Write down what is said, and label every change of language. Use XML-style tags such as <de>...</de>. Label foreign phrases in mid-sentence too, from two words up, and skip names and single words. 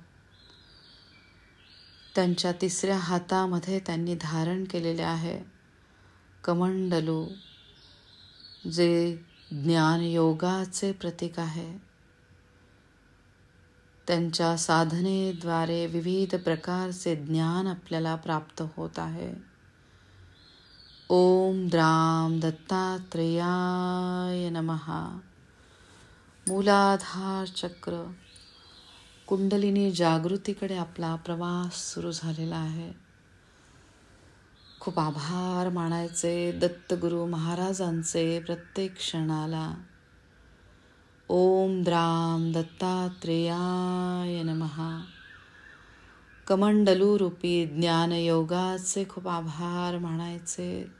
<mr>त्यांच्या तिसऱ्या हातामध्ये त्यांनी धारण केलेले आहे कमंडलू, जे ज्ञानयोगाचे प्रतीक आहे. त्यांच्या साधनेद्वारे विविध प्रकारचे ज्ञान आपल्याला प्राप्त होत आहे.</mr> <sa>ओम द्राम दत्तात्रेयाय नमः.</sa> <mr>मूलाधार चक्र कुंडलिनी जागृतीकडे आपला प्रवास सुरू झालेला आहे. खूप आभार मानायचे दत्तगुरु महाराजांचे प्रत्येक क्षणाला.</mr> <sa>ओम द्राम दत्तात्रेयाय नमः.</sa> <mr>कमंडलू रूपी ज्ञानयोगाचे खूप आभार मानायचे.</mr>